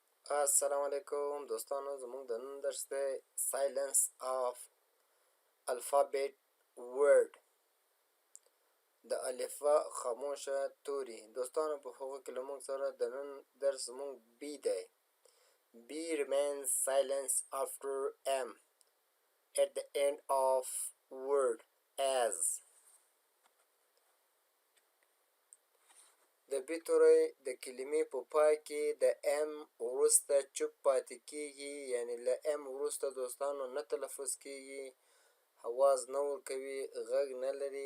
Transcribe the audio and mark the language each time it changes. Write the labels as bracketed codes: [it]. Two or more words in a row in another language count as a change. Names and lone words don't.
[ps] السلام علیکم دوستانو، زموږ د نن درس دی [en] silence of alphabet word, [ps] د الفبا خاموشه توری. دوستانو په هغو کې له موږ سره د نن درس زموږ بی دی. [en] B remains silence after M at the end of word as. [ps] د بی توری د کلمې په پای کې د ام وروسته چوپ پاتې کیږي، یعنی له ام وروسته دوستانو نه تلفظ کیږي، حواز نه ورکوي، غږ نه لري.